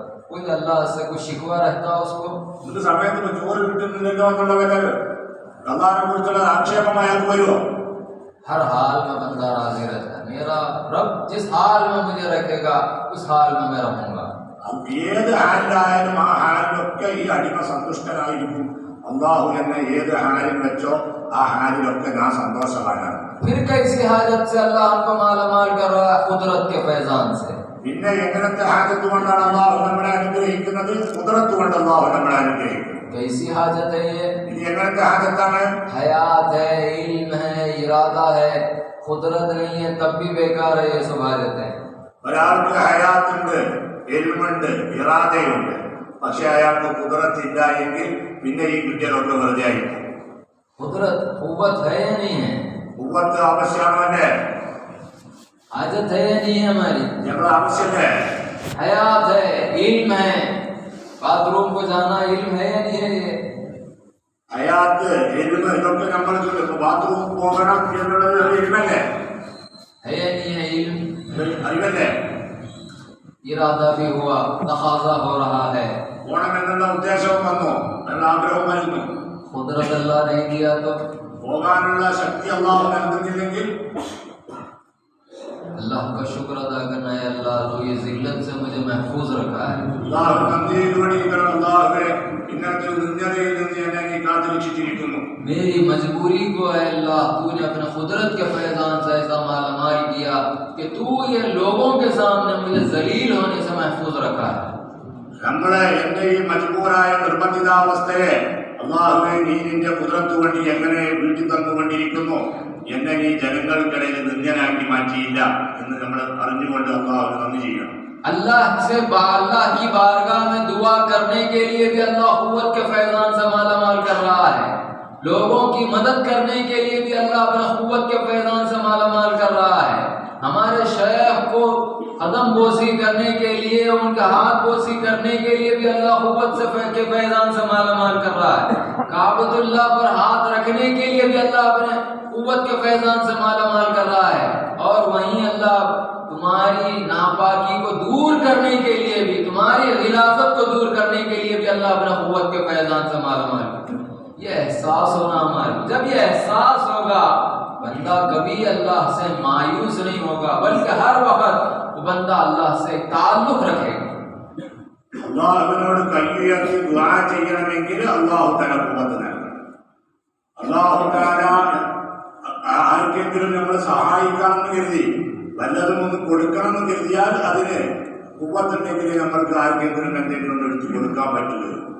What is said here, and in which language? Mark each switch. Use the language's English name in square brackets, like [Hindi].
[Hindi] कोई अल्लाह से कोई शिकवा रहता उसको [Malayalam] ഒരു സമയത്ത് ചോറ് കിട്ടുന്നില്ലല്ലോ എന്നുള്ള വില അല്ലാഹുവിനെ കുറിച്ചുള്ള ആക്ഷേപം അയാൾക്ക് വരുമോ? [Hindi] हर हाल में बंदा राजी रहता है, मेरा रब जिस हाल में मुझे रखेगा उस हाल में मैं रहूंगा. [Malayalam] ഏത് ഹാലിലായാലും ആ ഹാലിലൊക്കെ ഈ അടിമ സന്തുഷ്ടനായിരിക്കും. അല്ലാഹു എന്നെ ഏത് ഹാലിൽ വെച്ചോ ആ ഹാലിലൊക്കെ ഞാൻ സന്തോഷവാനാണ്. [Hindi] फिर कैसी हाजत से अल्लाह हमको मालामाल कर रहा है कुदरत के फैजान से. [Malayalam] പിന്നെ എങ്ങനത്തെ ഹാജത്ത് കൊണ്ടാണ് അല്ലാഹു നമ്മളെ അനുഗ്രഹിക്കുന്നത്? ഖുദ്റത്ത് കൊണ്ട് അല്ലാഹു നമ്മളെ അനുഗ്രഹിക്കുന്നത്. [Hindi] कैसी हाजत है ये? [Malayalam] ഇത് എങ്ങനത്തെ ഹാജത്താണ്? [Hindi] हयात है, इल्म है, इरादा है, कुदरत नहीं है तब भी बेकार है ये सब हाजतें. [Malayalam] ഒരാൾക്ക് ഹയാത്തുണ്ട്, ഇൽമുണ്ട്, ഇറാദയുണ്ട്, പക്ഷെ അയാൾക്ക് ഖുദ്റത്ത് ഇല്ല എങ്കിൽ പിന്നെ ഈ കുട്ടികളൊക്കെ വെറുതെ ആയിരിക്കും. [Hindi] कुदरत कुव्वत है या नहीं है? [Malayalam] ഖുവ്വത്ത് ആവശ്യമാണല്ലേ? [Hindi] हाजत है या नहीं है हमारी? [Malayalam] ഞങ്ങളുടെ ആവശ്യമല്ലേ? [Hindi] हयात है, इल्म है, बाथरूम को जाना इल्म है या नहीं है? ये [Malayalam] ഹയാത്ത് ഇൽമ് ഇതൊക്കെ നമ്മൾക്ക് ബാത്റൂം പോകണം എന്നുള്ളത് ഇൽമല്ലേ? [Hindi] है या नहीं है इल्म? [Malayalam] അറിവല്ലേ? [Hindi] इरादा भी हुआ, तकाजा हो रहा है, [Malayalam] പോണം എന്നുള്ള ഉദ്ദേശവും വന്നു, എന്നുള്ള ആഗ്രഹവും വരുന്നു. [Hindi] कुदरत अल्लाह नहीं दिया तो [Malayalam] പോകാനുള്ള ശക്തി അല്ലാഹു നൽകുന്നില്ലെങ്കിൽ [Hindi] अल्लाह का शुक्र अदा करना है. अल्लाह तो ये जिल्लत से मुझे महफूज रखा है. [Malayalam] അല്ലാഹു നന്ദി ചെയ്തുകൊണ്ടിരിക്കണം. അല്ലാഹുവേ ഇന്നത്തെ ദുനിയയിൽ നിന്ന് എന്നെ നീ കാത്തുരക്ഷിച്ചിരിക്കുന്നു. [Hindi] मेरी मजबूरी को है अल्लाह तूने अपने कुदरत के फैजान से ऐसा मालामाल किया कि तू ये लोगों के सामने मुझे जलील होने से महफूज रखा है. [Malayalam] നമ്മളെ എന്റെ ഈ മജ്ബൂറായ നിർബന്ധിതാവസ്ഥയെ അല്ലാഹുവേ നീ നിന്റെ ഖുദ്റത്ത് കൊണ്ട് എങ്ങനെ വീട്ടിൽ തന്നുകൊണ്ടിരിക്കുന്നു, എന്നെ നീ ജനങ്ങൾക്കിടയിൽ നിന്ദ്യനാക്കി മാറ്റിയില്ല എന്ന് നമ്മൾ അറിഞ്ഞുകൊണ്ട് അല്ലാഹുവിന് നന്ദി ചെയ്യണം. [Hindi] अल्लाह की बारगाह में दुआ करने के लिए भी अल्लाह कुव्वत के फैजान से मालामाल कर रहा है. लोगों की मदद करने के लिए भी अल्लाह अपने कुव्वत के फैजान से मालामाल कर रहा है. हमारे शेख को कदम बोसी करने के लिए, उनका हाथ बोसी करने के लिए भी अल्लाह कुव्वत से के फैजान से मालामाल कर रहा है. काबतुल्लाह पर हाथ रखने के लिए भी अल्लाह अपने कुव्वत के फैजान से मालामाल कर रहा है. और वहीं अल्लाह तुम्हारी नापाकी को दूर करने के लिए भी, तुम्हारी गिलाफत को दूर करने के लिए भी अल्लाह अपने कुव्वत के फैजान से मालामाल. ये एहसास होना हमारा, जब ये एहसास होगा बंदा कभी अल्लाह से मायूस नहीं होगा, बल्कि हर वक्त वो बंदा अल्लाह से ताल्लुक रखेगा. [Malayalam] അല്ലാഹുവിനോട് കൈയുയർത്തി ദുആ ചെയ്യണമെങ്കിൽ അല്ലാഹു തആല ഖുവ്വത്ത് നൽകണം. അല്ലാഹു തആല ആർക്കെങ്കിലും നമ്മൾ സഹായിക്കാമെന്ന് കരുതി വല്ലതും ഒന്ന് കൊടുക്കണമെന്ന് കരുതിയാൽ അതിന് ഖുവ്വത്തുണ്ടെങ്കിൽ നമ്മൾക്ക് ആർക്കെങ്കിലും എന്തെങ്കിലും ഒന്ന് എടുത്തു കൊടുക്കാൻ പറ്റില്ല.